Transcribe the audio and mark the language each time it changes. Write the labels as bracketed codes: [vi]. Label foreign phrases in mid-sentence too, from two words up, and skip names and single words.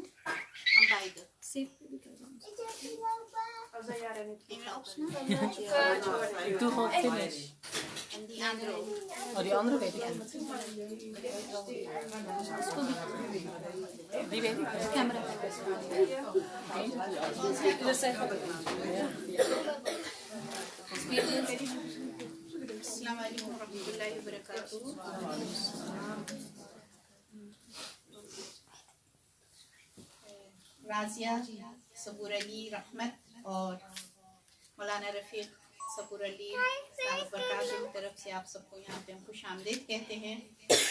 [nl] Aan beide. En weer opslaan. Ik doe gewoon finish. En die andere ook. Oh, die andere weet ik niet. Die weet ik niet. De camera. [ar] Assalamualaikum warahmatullahi wabarakatuh. [ur] رازیہ صبور علی رحمت اور مولانا رفیق صبور علی صاحب برکات کی طرف سے آپ سب کو یہاں پہ ہم خوش آمدید کہتے ہیں.